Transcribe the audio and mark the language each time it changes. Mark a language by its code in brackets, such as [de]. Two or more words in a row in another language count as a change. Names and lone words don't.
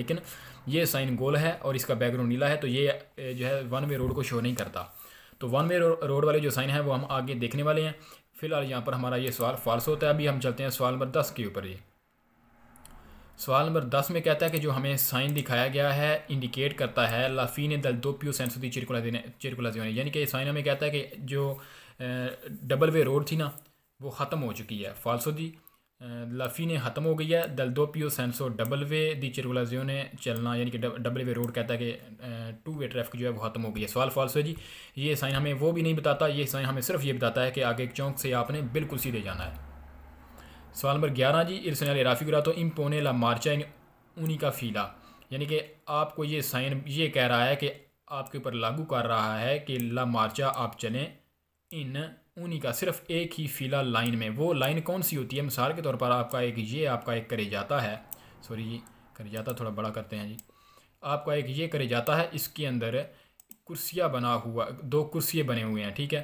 [hi] लेकिन ये साइन गोल है और इसका बैकग्राउंड नीला है, तो ये जो है [en] one way road [hi] को शो नहीं करता। तो [en] one way road [hi] वाले जो साइन है वो हम आगे देखने वाले हैं। फिलहाल यहाँ पर हमारा ये सवाल फॉल्स होता है। अभी हम चलते हैं सवाल नंबर 10 के ऊपर। ये सवाल नंबर 10 में कहता है कि जो हमें साइन दिखाया गया है इंडिकेट करता है [it] la fine del doppio senso di circolazione, [hi] यानी कि साइन हमें कहता है कि जो [en] double way road [hi] थी ना वो ख़त्म हो चुकी है। [it] falso di la fine [hi] ख़त्म हो गई है, [it] del doppio senso [en] double way [it] di circolazione [hi] चलना, यानी कि [en] double way road [hi] कहता है कि [en] two way traffic [hi] जो है वो ख़त्म हो गई है। सवाल फाल्सो है जी। ये साइन हमें वो भी नहीं बताता, ये साइन हमें सिर्फ ये बताता है कि आगे एक चौक से आपने बिल्कुल सीधे जाना है। सवाल नंबर 11 जी, [it] il segnale raffigurato impone la marcia in unica fila, [hi] यानी कि आपको ये साइन ये कह रहा है कि आपके ऊपर लागू कर रहा है कि [it] la marcia [hi] आप चलें [it] in unica [hi] सिर्फ एक ही फ़िला लाइन में। वो लाइन कौन सी होती है? मिसाल के तौर पर आपका एक करेजाता है, सॉरी जी करेजाता थोड़ा बड़ा करते हैं जी, आपका एक ये करेजाता है, इसके अंदर कुर्सियाँ बना हुआ, दो कुर्सियाँ बने हुए हैं, ठीक है।